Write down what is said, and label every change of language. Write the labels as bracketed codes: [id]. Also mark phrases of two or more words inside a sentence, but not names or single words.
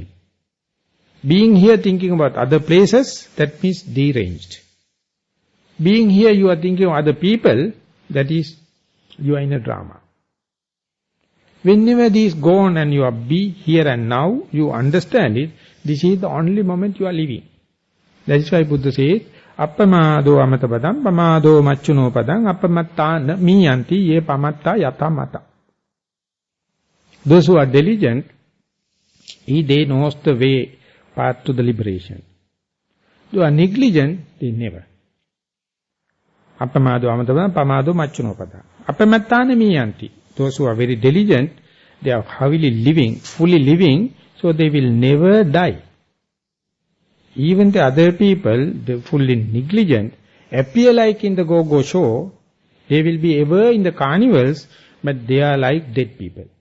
[en] Being here thinking about other places, that means deranged. Being here you are thinking of other people, that is, you are in a drama. Whenever this gone and you are be here and now, you understand it, this is the only moment you are living. That is why Buddha says, [pi] Appamado amatapadam, pamado machuno padam, appamatta miyanti ye pamatta yata mata. [en] Those who are diligent, they knows the way, path to the liberation. Those who are negligent, they never. [pi] Appamado amatapadam, pamado machuno padam. Appamattana miyanti. [en] Those who are very diligent, they are heavily living, fully living, so they will never die. Even the other people, the fully negligent, appear like in the go-go show, they will be ever in the carnivals, but they are like dead people.